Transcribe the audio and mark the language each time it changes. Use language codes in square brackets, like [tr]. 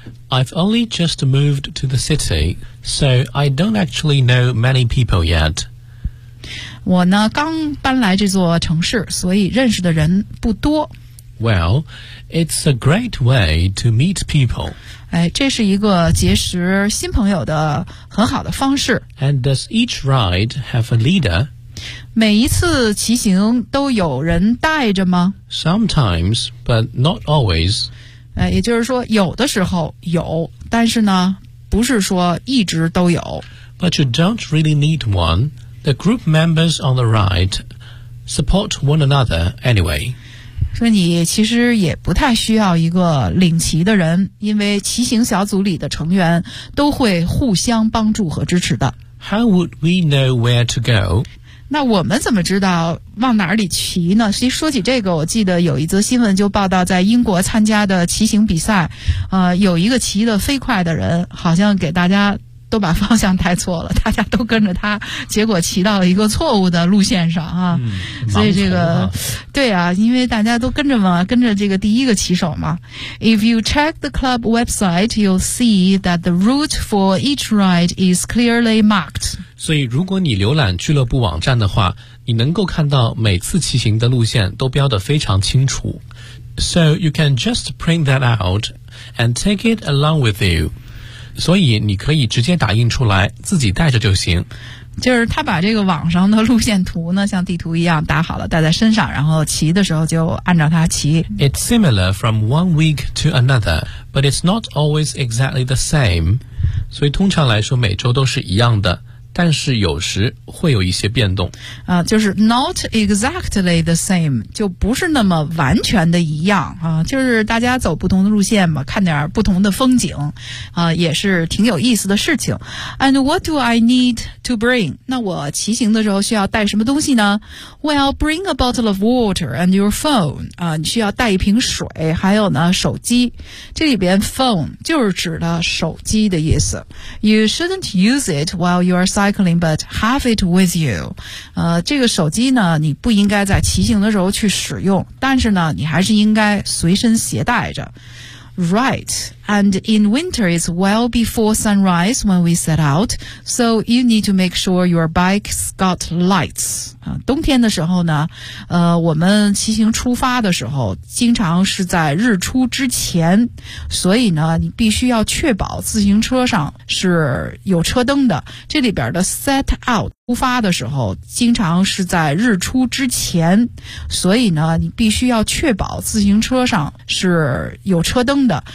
[en] I've only just moved to the city, so I don't actually know many people yet. [zh] 我呢刚搬来这座城市，所以认识的人不多。 [en] Well, it's a great way to meet people. [zh] 哎，这是一个结识新朋友的很好的方式。 [en] And does each ride have a leader? [zh] 每一次骑行都有人带着吗？ [en] Sometimes, but not always. [zh] 也就是说有的时候有，但是呢不是说一直都有。 [en] But you don't really need one. The group members on the right support one another anyway. [zh] 所以你其实也不太需要一个领骑的人，因为骑行小组里的成员都会互相帮助和支持的。 [en] How would we know where to go? [zh] 那我们怎么知道往哪里骑呢？其实说起这个，我记得有一则新闻就报道，在英国参加的骑行比赛，有一个骑得飞快的人，好像给大家都把方向带错了，大家都跟着他，结果骑到了一个错误的路线上啊。所以这个，对啊，因为大家都跟着嘛，跟着这个第一个骑手嘛。 [en] If you check the club website, you'll see that the route for each ride is clearly marked. [zh] 所以如果你浏览俱乐部网站的话，你能够看到每次骑行的路线都标得非常清楚。 [en] So you can just print that out and take it along with you. [zh] 所以你可以直接打印出来自己带着就行，就是他把这个网上的路线图呢像地图一样打好了带在身上，然后骑的时候就按照它骑。 [en] It's similar from one week to another, but it's not always exactly the same. [zh] 所以通常来说每周都是一样的，但是有时会有一些变动。就是 [en] not exactly the same, [zh] 就不是那么完全的一样啊，就是大家走不同的路线嘛，看点不同的风景啊，也是挺有意思的事情。 [en] And what do I need to bring? [zh] 那我骑行的时候需要带什么东西呢？ [en] Well, bring a bottle of water and your phone. [zh] 你需要带一瓶水，还有呢，手机。这里边 phone 就是指的手机的意思。 [en] You shouldn't use it while you are cycling, but have it with you. [zh] 这个手机呢，你不应该在骑行的时候去使用，但是呢，你还是应该随身携带着。 [en] Right, and in winter it's well before sunrise when we set out, so you need to make sure your bike's got lights. [zh] 冬天的时候呢，我们骑行出发的时候，经常是在日出之前，所以呢，你必须要确保自行车上是有车灯的。这里边的 set out 出发的时候，经常是在日出之前，所以呢，你必须要确保自行车上是有车灯的。